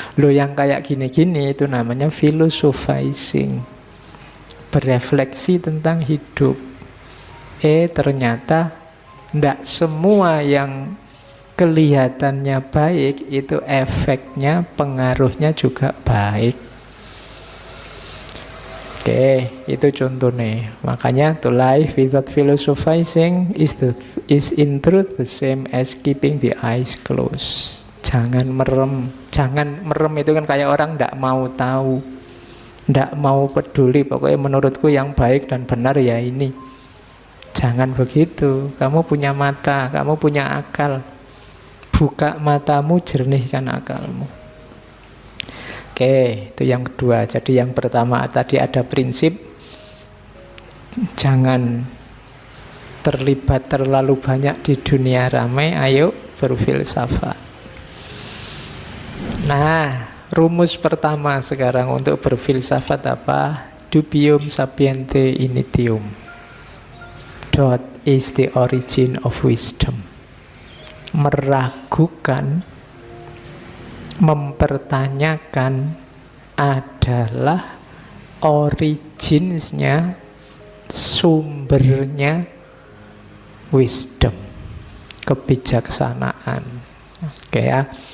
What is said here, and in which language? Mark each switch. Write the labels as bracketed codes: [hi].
[id] Lo yang kayak gini-gini itu namanya philosophizing, berefleksi tentang hidup. Ternyata ndak semua yang kelihatannya baik itu efeknya, pengaruhnya juga baik. Oke, itu contohnya. [en] Makanya to live without philosophizing is in truth the same as keeping the eyes closed. [id] Jangan merem. Jangan merem itu kan kayak orang ndak mau tahu, ndak mau peduli. Pokoknya menurutku yang baik dan benar ya ini. Jangan begitu. Kamu punya mata, kamu punya akal. Buka matamu, jernihkan akalmu. Oke, itu yang kedua. Jadi yang pertama tadi ada prinsip, jangan terlibat terlalu banyak di dunia ramai, ayo berfilsafat. Nah, rumus pertama sekarang untuk berfilsafat apa? [la] Dubium sapiente initium. [en] Doubt is the origin of wisdom. [id] Meragukan, mempertanyakan adalah originsnya, sumbernya wisdom, kebijaksanaan. Oke ya.